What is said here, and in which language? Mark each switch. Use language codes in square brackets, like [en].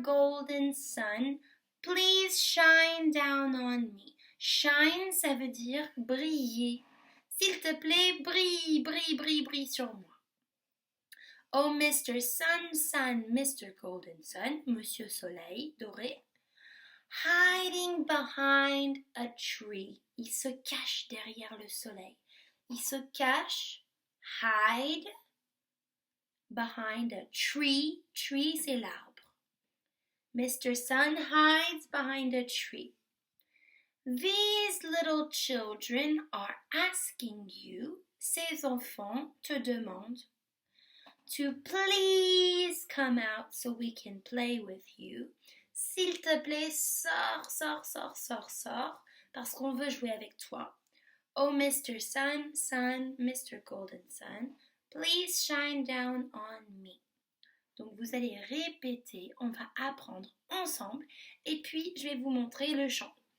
[en] Golden Sun, please shine down on me. [fr] Shine, ça veut dire briller. S'il te plaît, brille, brille, brille, brille sur moi. [en] Oh Mr. Sun, Sun, Mr. Golden Sun, [fr] Monsieur Soleil doré, [en] hiding behind a tree. [fr] Il se cache derrière le soleil. Il se cache, [en] hide, behind a tree. Tree, [fr] c'est l'arbre. Mr. [en] Sun hides behind a tree. These little children are asking you, [fr] ces enfants te demandent, [en] to please come out so we can play with you. [fr] S'il te plaît, sors, parce qu'on veut jouer avec toi. [en] Oh, Mr. Sun, Sun, Mr. Golden Sun, please shine down on me. [fr] Donc, vous allez répéter, on va apprendre ensemble, et puis je vais vous montrer le chant.